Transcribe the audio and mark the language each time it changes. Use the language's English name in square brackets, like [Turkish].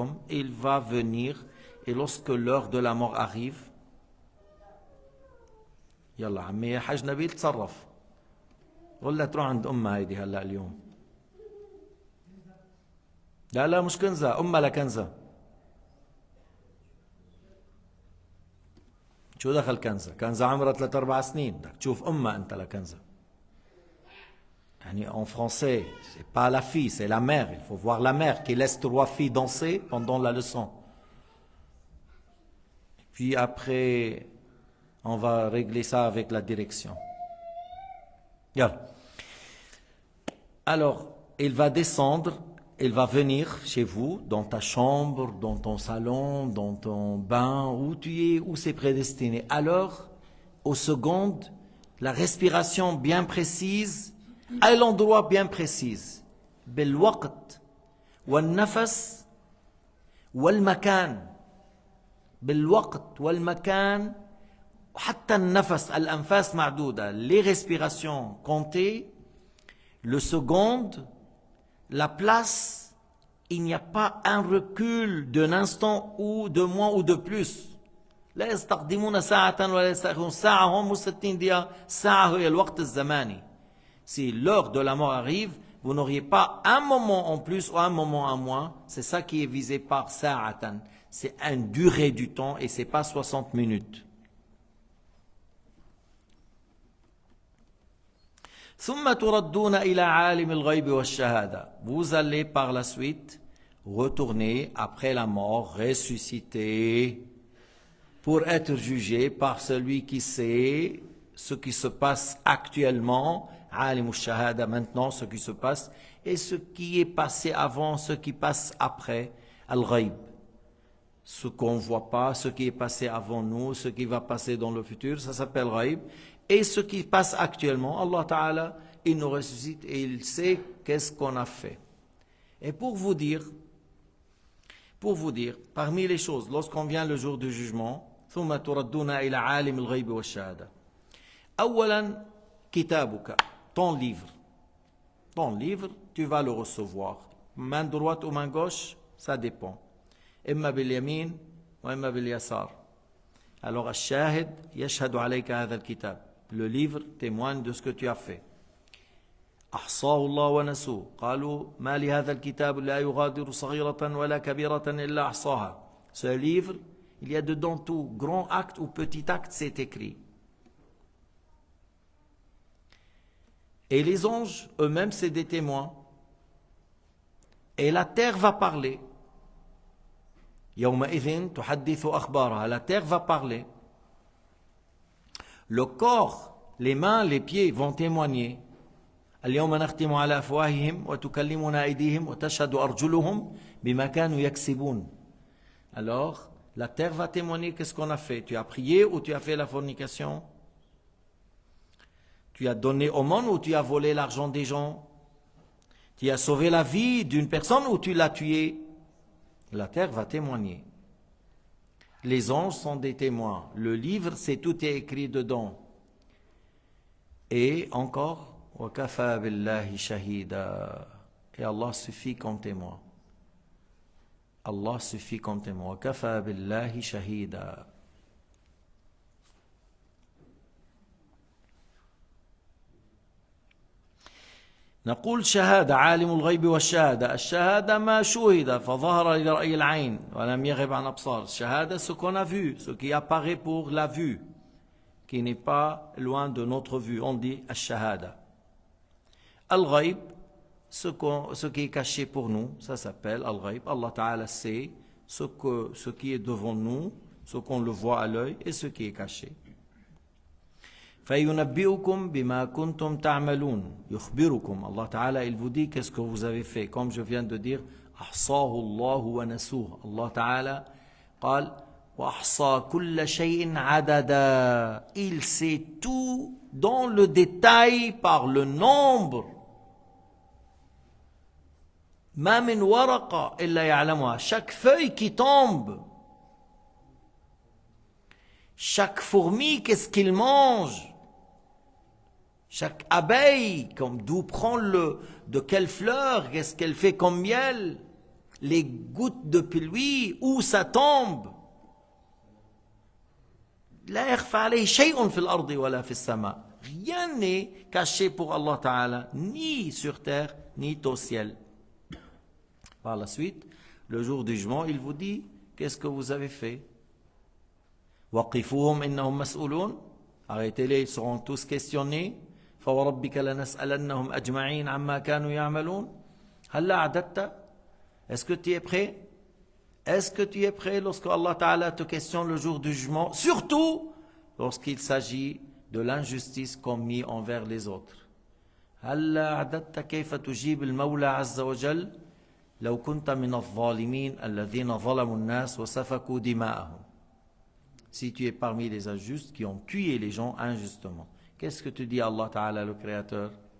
[French] Il va venir et lorsque l'heure de la mort arrive, [Arabic] يلا عمي يا حاج نبيل تصرف ولا تروح عند امها هيدي هلا اليوم. لا مش كنزة، امها لكنزة. شو دخل كنزة؟ كنزة عمرها 3-4 سنين، بدك تشوف امها انت لكنزة. [French] En français, c'est pas la fille, c'est la mère. Il faut voir la mère qui laisse 3 filles danser pendant la leçon. Puis après, on va régler ça avec la direction. Bien. Alors, il va descendre, il va venir chez vous, dans ta chambre, dans ton salon, dans ton bain, où tu es, où c'est prédestiné. Alors, aux secondes, la respiration bien précise, à l'endroit bien précis. [Arabic] بالوقت والنفس والمكان. بالوقت والمكان وحتى النفس الأنفاس معدودة. [French] Les respirations comptées, le seconde, la place, il n'y a pas un recul d'un instant ou de moins ou de plus. [Arabic] لا يستقدمون ساعة ولا يستأخرون ساعة هم 60 دقيقة ساعة هي الوقت الزماني. [French] Si l'heure de la mort arrive, vous n'auriez pas un moment en plus ou un moment en moins. C'est ça qui est visé par sa'atan. C'est une durée du temps et c'est pas 60 minutes. [Arabic] ثم تردون إلى عالم الغيب والشهادة. [French] Vous allez par la suite retourner après la mort, ressusciter, pour être jugé par celui qui sait ce qui se passe actuellement, alim al-shahada, maintenant ce qui se passe, et ce qui est passé avant, ce qui passe après, al-ghaib. Ce qu'on ne voit pas, ce qui est passé avant nous, ce qui va passer dans le futur, ça s'appelle ghaib. Et ce qui passe actuellement, Allah Ta'ala, il nous ressuscite et il sait qu'est-ce qu'on a fait. Et pour vous dire, parmi les choses, lorsqu'on vient le jour du jugement, [Arabic] ثم تردون إلى عالم الغيب والشهادة. أولا كتابك, [French] ton livre. Ton livre, tu vas le recevoir. Main droite ou main gauche, ça dépend. [Arabic] إما باليمين وإما باليسار. Alors الشاهد يشهد عليك هذا الكتاب. [French] Le livre témoigne de ce que tu as fait. [Arabic] أحصاه الله ونسوه. قالوا ما لهذا الكتاب لا يغادر صغيرة ولا كبيرة إلا أحصاها. [French] Ce livre, il y a dedans tout, grand acte ou petit acte, c'est écrit. Et les anges, eux-mêmes, c'est des témoins. Et la terre va parler. [Arabic] يومئذ تحدث أخبارها. [French] La terre va parler. Le corps, les mains, les pieds vont témoigner. [Arabic] اليوم نختم على أفواههم وتكلمنا أيديهم وتشهد أرجلهم بما كانوا يكسبون. [French] Alors, la terre va témoigner qu'est-ce qu'on a fait. Tu as prié ou tu as fait la fornication? Tu as donné aumône ou tu as volé l'argent des gens? Tu as sauvé la vie d'une personne ou tu l'as tuée? La terre va témoigner. Les anges sont des témoins. Le livre, c'est tout est écrit dedans. Et encore, [Arabic] وَكَفَى بِاللَّهِ شَهِيدًا. [French] Et Allah suffit comme témoin. Allah suffit comme témoin. [Arabic] وَكَفَى بِاللَّهِ شَهِيدًا. نقول شهادة عالم الغيب والشهادة. الشهادة ما شُهِد فظهر لرأي العين ولم يغب عن أبصار. [French] الشهادة, ce qu'on a vu, ce qui apparaît pour la vue, qui n'est pas loin de notre vue. On dit الشهادة. Al-Ghaib, ce qui est caché pour nous, ça s'appelle Al-Ghaib. Allah Ta'ala sait ce qui est devant nous, ce qu'on le voit à l'œil et ce qui est caché. [Arabic] فَيُنَبِّئُكُمْ بِمَا كُنْتُمْ تَعْمَلُونَ. يُخْبِرُكُمْ. [French] Allah Ta'ala, il vous dit qu'est-ce que vous avez fait. Comme je viens de dire, [Arabic] أحصاه الله ونسوه. Allah Ta'ala قال وأحصى كل شيء عددا. [French] Il sait tout dans le détail par le nombre. [Arabic] ما من ورقة إلا يعلمها. [French] Chaque feuille qui tombe, chaque fourmi, qu'est-ce qu'il mange, chaque abeille, comme d'où prend de quelle fleur, qu'est-ce qu'elle fait comme miel, les gouttes de pluie, où ça tombe. [Arabic] لا يخفى عليه شيء في الأرض ولا في السماء. [French] Rien n'est caché pour Allah Ta'ala, ni sur terre, ni au ciel. Par la suite, le jour du jugement, il vous dit, qu'est-ce que vous avez fait? [Arabic] وَقِفُوهُمْ إِنَّهُمْ مَسْئُولُونَ. [French] Arrêtez-les, ils seront tous questionnés. [Arabic] فوربك لنسألنهم أجمعين عما كانوا يعملون هلا أعددت. [French] Est-ce que tu es prêt? Est-ce que tu es prêt lorsque Allah Ta'ala te questionne le jour du jugement, surtout lorsqu'il s'agit de l'injustice commise envers les autres? [Arabic] هلا أعددت كيف تجيب المولى عز وجل لو كنت من الظالمين الذين ظلموا الناس وسفكوا دماءهم. [French] Si tu es parmi les injustes qui ont tué les gens injustement, qu'est-ce que tu dis à Allah Ta'ala, le Créateur?